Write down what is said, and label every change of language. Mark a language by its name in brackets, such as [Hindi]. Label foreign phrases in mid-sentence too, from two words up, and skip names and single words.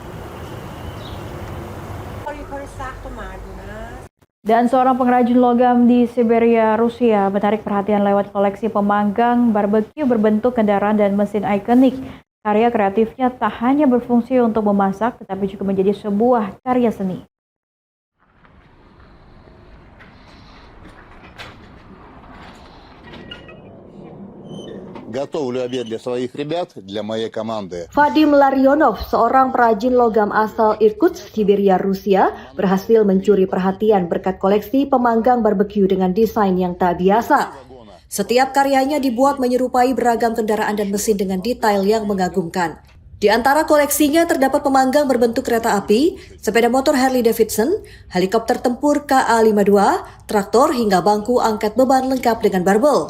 [Indonesian] Dan seorang pengrajin logam di Siberia, Rusia menarik perhatian lewat koleksi pemanggang barbeque berbentuk kendaraan dan mesin ikonik. Karya kreatifnya tak hanya berfungsi untuk memasak, tetapi juga menjadi sebuah karya seni. [Russian] Готовлю обед для своих ребят, для моей команды. [Indonesian] Vadim Larionov, seorang perajin logam asal Irkutsk, Siberia, Rusia, berhasil mencuri perhatian berkat koleksi pemanggang barbeque dengan desain yang tak biasa. Setiap karyanya dibuat menyerupai beragam kendaraan dan mesin dengan detail yang mengagumkan. Di antara koleksinya terdapat pemanggang berbentuk kereta api, sepeda motor Harley Davidson, helikopter tempur KA-52, traktor hingga bangku angkat beban lengkap dengan barbel.